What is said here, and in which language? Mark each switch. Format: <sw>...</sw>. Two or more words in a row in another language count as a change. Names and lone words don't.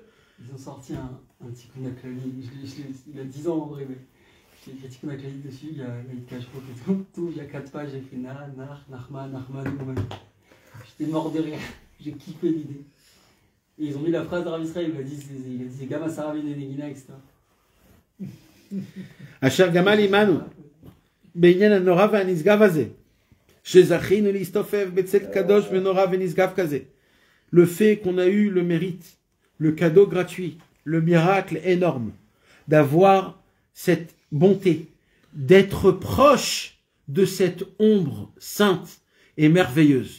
<fr>Ils ont sorti un Tikkun HaKlali. Il a 10 ans en vrai, mais. J'ai écrit Tikkun HaKlali dessus, il y a une cache-route et tout, il y a 4 pages, j'ai fait Nachman, j'étais mort de rire, j'ai kiffé l'idée. Et ils ont mis la phrase de Rav Israël, il a dit c'est Gama Sarabin et Negina, etc.</fr> <he>אשר גמל עמנו, בענין הנורא והנשגב הזה, שזכינו להסתופף בצל קדוש ונורא ונשגב כזה.</he> <fr>Le fait qu'on a eu le mérite, le cadeau gratuit, le miracle énorme d'avoir cette bonté, d'être proche de cette ombre sainte et merveilleuse.</fr>